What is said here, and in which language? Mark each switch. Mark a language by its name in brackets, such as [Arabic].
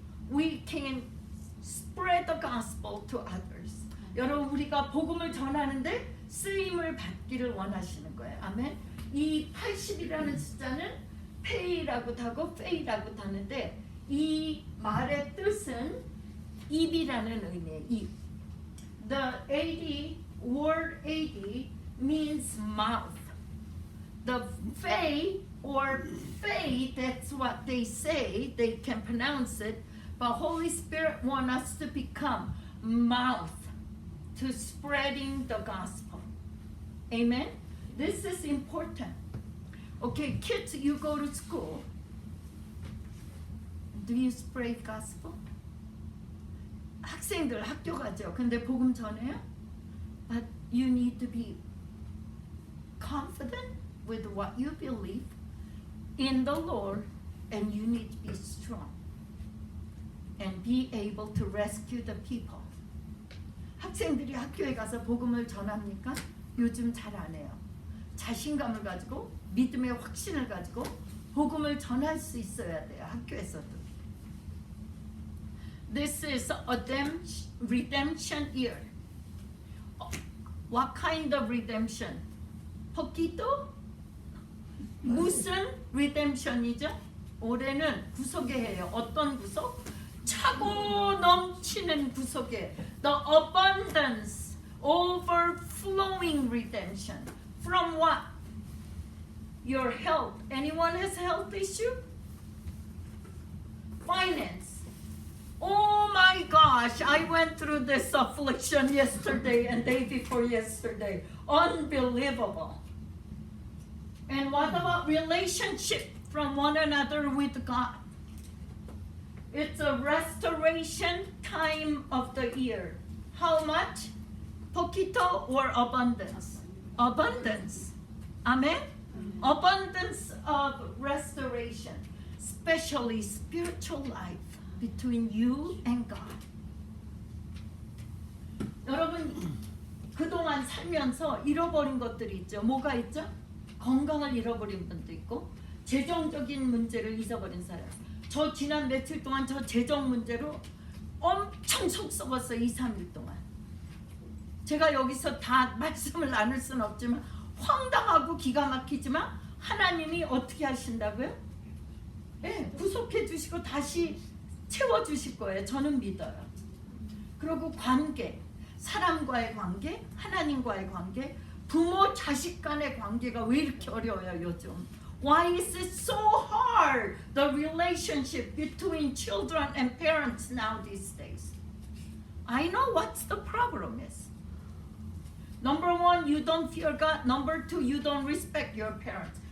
[English] We can spread the gospel to others. [Korean] 여러분 우리가 복음을 전하는데 쓰임을 받기를 원하시는 거예요. 아멘. 이 80이라는 숫자는 페이라고 하고 페이라고 하는데 이 말의 뜻은 입이라는 의미예요. [English] 입. The 80 word 80 means mouth. The fei or fei, that's what they say, they can pronounce it, but Holy Spirit wants us to become mouth to spreading the gospel. Amen? This is important. Okay, kids, you go to school. Do you spread gospel? [Korean] 학생들 학교 가죠. 근데 복음 전해요? [English] But you need to be confident with what you believe in the Lord, and you need to be strong and be able to rescue the people. [Korean] 학생들이 학교에 가서 복음을 전합니까? 요즘 잘 안 해요. 자신감을 가지고 믿음의 확신을 가지고 복음을 전할 수 있어야 돼요. 학교에서도. [English] This is a redemption year. What kind of redemption? [Korean] 포기도? 무슨 redemption이죠? 올해는 구속의 해예요. 어떤 구속? 차고 넘치는 구속의 [English] the abundance, overflowing redemption. From what? Your health. Anyone has a health issue? Finance. Oh my gosh, I went through this affliction yesterday and day before yesterday. Unbelievable. And what about relationship from one another with God? It's a restoration time of the year. How much? Poquito or abundance? Abundance. Amen? Abundance of restoration, especially spiritual life between you and God. [Korean] 여러분 그동안 살면서 잃어버린 것들이 있죠. 뭐가 있죠? 건강을 잃어버린 분도 있고 재정적인 문제를 잊어버린 사람. 저 지난 며칠 동안 저 재정 문제로 엄청 속 썩었어요. 2, 3일 동안. 제가 여기서 다 말씀을 나눌 수는 없지만 황당하고 기가 막히지만 하나님이 어떻게 하신다고요? 네, 구속해 주시고 다시 채워 주실 거예요. 저는 믿어요. 그리고 관계, 사람과의 관계, 하나님과의 관계, 부모 자식 간의 관계가 왜 이렇게 어려워요 요즘? [English] Why is it so hard? hard the relationship between children and parents now these days. I know what's the problem is. Number one, you don't fear God. Number two, you don't respect your parents.